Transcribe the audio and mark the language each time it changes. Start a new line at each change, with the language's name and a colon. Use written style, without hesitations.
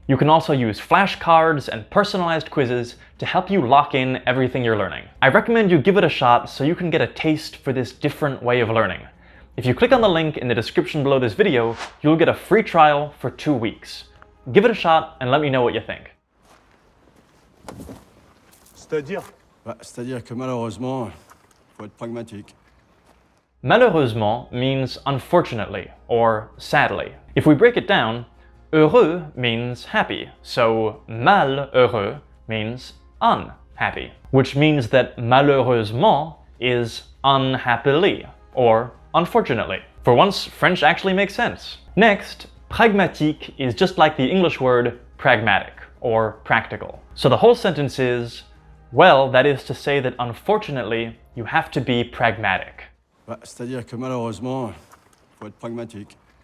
English: You can also use flashcards and personalized quizzes to help you lock in everything you're learning. I recommend you give it a shot so you can get a taste for this different way of learning. If you click on the link in the description below this video, you'll get a free trial for 2 weeks. Give it a shot and let me know what you think.
French: C'est-à-dire? C'est-à-dire que malheureusement, faut être pragmatique.
English: Malheureusement means unfortunately or sadly. If we break it down, heureux means happy, so malheureux means unhappy, which means that malheureusement is unhappily or unfortunately. For once, French actually makes sense. Next, pragmatique is just like the English word pragmatic or practical. So the whole sentence is, well, that is to say that unfortunately, you have to be pragmatic.
French: C'est-à-dire que malheureusement, faut être pragmatique.